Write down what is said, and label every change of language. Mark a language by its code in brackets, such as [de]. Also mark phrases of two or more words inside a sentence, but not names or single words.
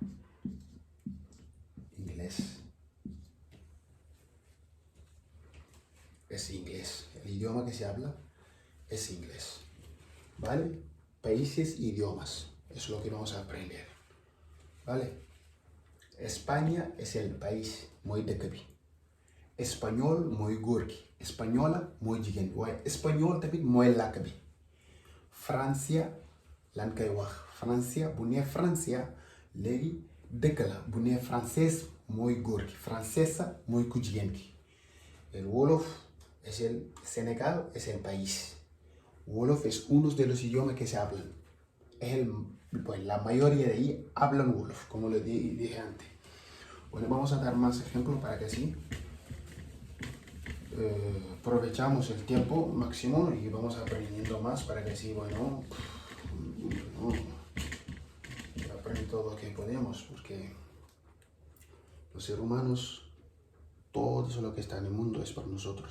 [es] Es inglés. El idioma que se habla es inglés. ¿Vale? Países e idiomas. Es lo que vamos a aprender. ¿Vale? España es el país [wo] muy dëkk bi. Espagnol mooy góor gi. Española mooy jigéen bi. waaye espagnol tamit mooy làkk bi. Francia lan koy wax. Francia bu nee Francia léegi dëkk la. bu nee français mooy góor gi. Francesa mooy ku jigéen gi. [es] El Wolof es el Senegal, es el país. Wolof es uno de los idiomas que se hablan. Pues la mayoría de ahí hablan Wolof, como les dije antes. Bueno, vamos a dar más ejemplos para que así aprovechamos el tiempo máximo y vamos aprendiendo más para que así, bueno, aprender todo lo que podemos, porque los seres humanos, todo lo que está en el mundo es para nosotros.